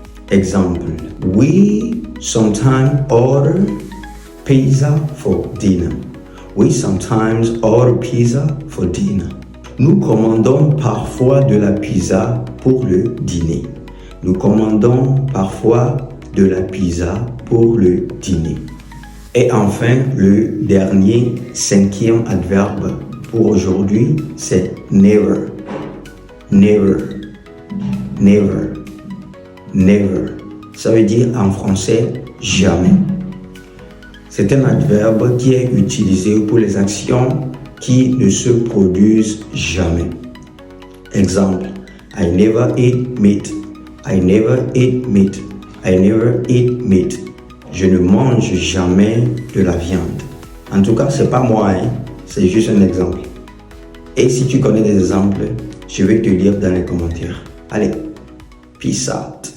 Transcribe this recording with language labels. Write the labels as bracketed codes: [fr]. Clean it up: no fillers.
[en] Exemple, we sometimes order pizza for dinner. We sometimes order pizza for dinner. [fr] Nous commandons parfois de la pizza pour le dîner. Nous commandons parfois de la pizza pour le dîner. Et enfin, le dernier, 5e adverbe pour aujourd'hui, c'est never. Never. Never. Never. Ça veut dire en français jamais. C'est un adverbe qui est utilisé pour les actions qui ne se produisent jamais. [en] Exemple, I never eat meat. I never eat meat. I never eat meat. [fr] Je ne mange jamais de la viande. En tout cas, c'est pas moi, c'est juste un exemple. Et si tu connais des exemples, je vais te lire dans les commentaires. Allez, [en] peace out.